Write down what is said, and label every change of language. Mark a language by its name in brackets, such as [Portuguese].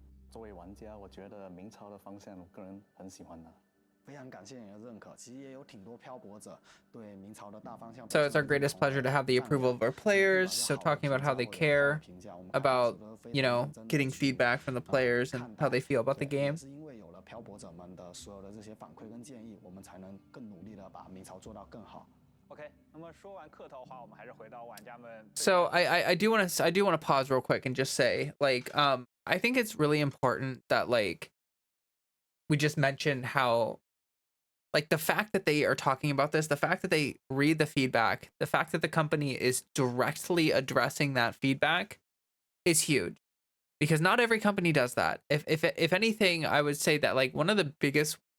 [Chinese] 作为玩家，我觉得明朝的方向，我个人很喜欢的。非常感谢你的认可，其实也有挺多漂泊者对明朝的大方向。 [English] So it's our greatest pleasure to have the approval of our players. So talking about how they care about, you know, getting feedback from the players and how they feel about the game. [Chinese] 是因为有了漂泊者们的所有的这些反馈跟建议，我们才能更努力的把明朝做到更好。 OK， 那么说完客套话，我们还是回到玩家们。 [English] So I do want to pause real quick and just say, like, I think it's really important that, like, we just mention how, like, the fact that they are talking about this, the fact that they read the feedback, the fact that the company is directly addressing that feedback is huge, because not every company does that. If anything, I would say that, like, one of the biggest